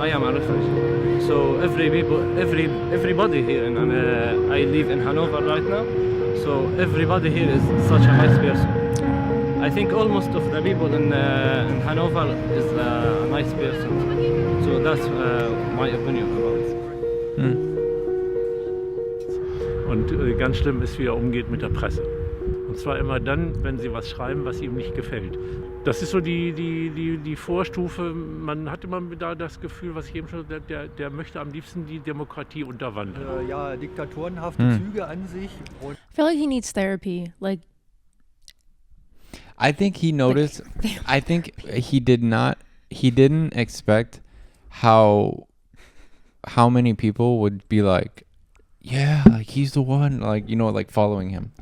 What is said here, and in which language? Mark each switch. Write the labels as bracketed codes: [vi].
[en] I am a refugee. So everybody here, I live in Hanover right now. So everybody here is such a nice person. I think almost of the people in Hanover is a nice person. So that's my opinion about it. [de] Und ganz schlimm ist, wie er umgeht mit der Presse. Und zwar immer dann, wenn sie was schreiben, was ihm nicht gefällt. Das ist so die Vorstufe. Man hat immer da das Gefühl, was ich eben schon der möchte am liebsten die Demokratie unterwandern. Ja, diktatorenhafte Züge an sich. [en] I feel like he needs therapy. Like, I think he noticed. I think he didn't expect how many people would be like, yeah, like he's the one, like, you know, like following him.